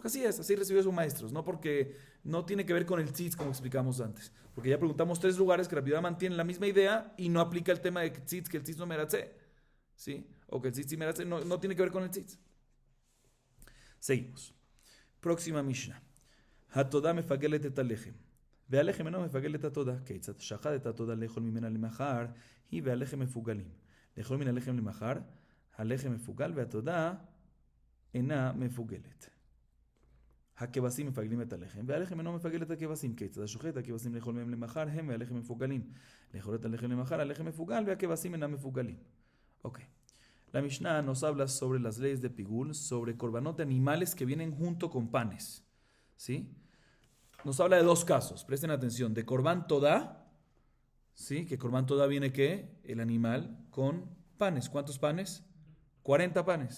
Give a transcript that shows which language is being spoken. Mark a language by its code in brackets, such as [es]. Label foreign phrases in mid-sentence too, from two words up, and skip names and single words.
[es] Porque así es, así recibió de sus maestros, no porque no tiene que ver con el tzitz como explicamos antes. Porque ya preguntamos tres lugares que Rabbi Yehuda mantiene la misma idea y no aplica el tema de tzitz, que el tzitz no meratze, ¿sí? O que el tzitz sí meratze, no tiene que ver con el tzitz. Seguimos. Próxima Mishnah. [he] התודה מפגלת את הלחם. והלחם אינו מפגל את התודה, כיצד שחט את התודה לאכול ממנה למחר, היא והלחם מפוגלים. לאכול מן הלחם למחר, הלחם מפוגל והתודה אינה מפוגלת. הכבשים מפגלים את הלחם, והלחם אינו מפגל את הכבשים, כיצד השוחט את הכבשים לאכול מהם למחר, הם והלחם מפוגלים. לאכול את הלחם למחר, הלחם מפוגל והכבשים אינם מפוגלים. [es] Ok. La Mishnah nos habla sobre las leyes de Pigul, sobre korbanot de animales que vienen junto con panes. ¿Sí? Nos habla de dos casos, presten atención, de [he] קרבן תודה, [es] ¿sí? Que [he] קרבן תודה [es] viene ¿qué? El animal con panes. ¿Cuántos panes? 40 panes.